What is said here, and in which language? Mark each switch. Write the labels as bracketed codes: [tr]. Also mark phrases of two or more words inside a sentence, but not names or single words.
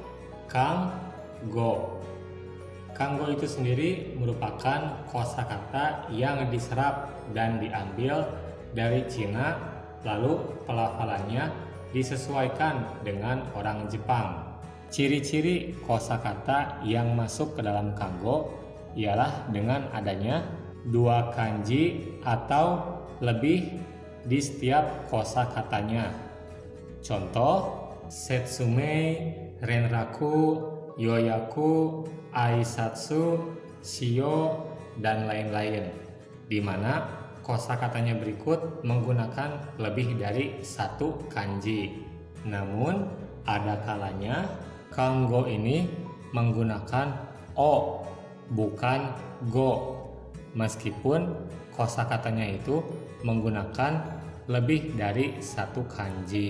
[id] Kanggo itu sendiri merupakan kosakata yang diserap dan diambil dari Cina, lalu pelafalannya disesuaikan dengan orang Jepang. Ciri-ciri kosakata yang masuk ke dalam kanggo ialah dengan adanya 2 kanji atau lebih di setiap kosakatanya. Contoh, [ja] 説明、連絡、予約、挨拶、塩, [id] dan lain-lain, di mana kosakatanya berikut menggunakan lebih dari 1 kanji. Namun ada kalanya kanggo ini menggunakan o, bukan go, meskipun kosakatanya itu menggunakan lebih dari 1 kanji.